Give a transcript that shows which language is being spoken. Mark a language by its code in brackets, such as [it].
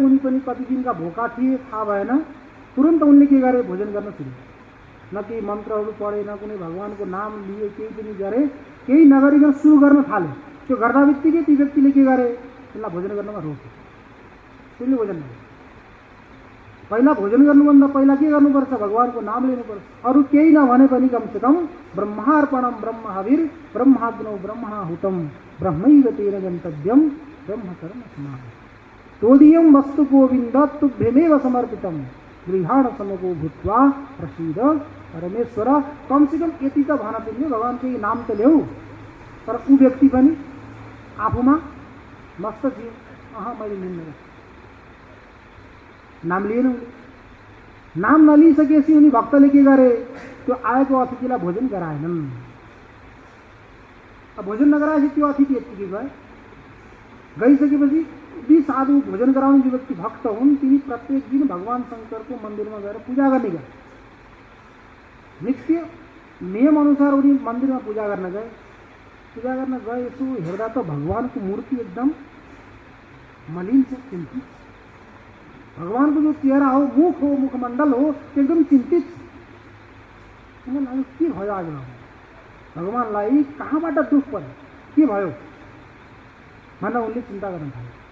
[ne] उनी पनि कति दिनका भोका थिए, थाहा भएन। तुरन्त उनले के गरे? भोजन गर्न सुरु गरे। न केही मन्त्रहरू पढे, न कुनै भगवानको नाम लिए, केही पनि गरे। केही नगरिकन सुरु गर्न थाले। त्यो गर्दा बित्तिकै ती व्यक्तिले के गरे? त्यसलाई भोजन गर्नमा रोके। त्यसले भोजन गरे। पहिला भोजन गर्नुभन्दा पहिला के गर्नुपर्छ? भगवानको नाम लिनुपर्छ। [sa] अरू केही नभने पनि कमसेकम ब्रह्मार्पणम ब्रह्म हविर ब्रह्माग्नौ ब्रह्माहुतम ब्रह्मैव तेन गन्तव्यम ब्रह्मकर्म समाधि तोदीयं वस्तु गोविन्द तुभ्यमेव समर्पितम गृहाण समगो भूत्वा प्रसीद परमेश्वर। [ne] कमसेकम यति त भन तिमीले भगवानको यही नाम त ल्याऊ। तर ऊ व्यक्ति पनि आफूमा मस्त थियो। मैले लिन्न, नाम लिएन। नाम नलिसकेपछि उनी भक्तले के गरे, त्यो आएको अतिथिलाई भोजन गराएनन्। अब भोजन नगराएपछि त्यो अतिथि यत्तिकै गए। गइसकेपछि ती साधु भोजन गराउने जो व्यक्ति भक्त हुन् तिनी प्रत्येक दिन भगवान शङ्करको मन्दिरमा गएर पूजा गर्ने गए। नित्य नियम अनुसार उनी मन्दिरमा पूजा गर्न गए। पूजा गर्न गए, यसो हेर्दा त भगवानको मूर्ति एकदम मलिन छ, चिन्तित। भगवानको जो चेहरा हो, मुखमण्डल हो, एकदम चिन्तित छ। उनलाई लाग्यो के भयो आज भगवानलाई, कहाँबाट दुःख पर्यो, के भयो भनेर उनले चिन्ता गर्न थाले।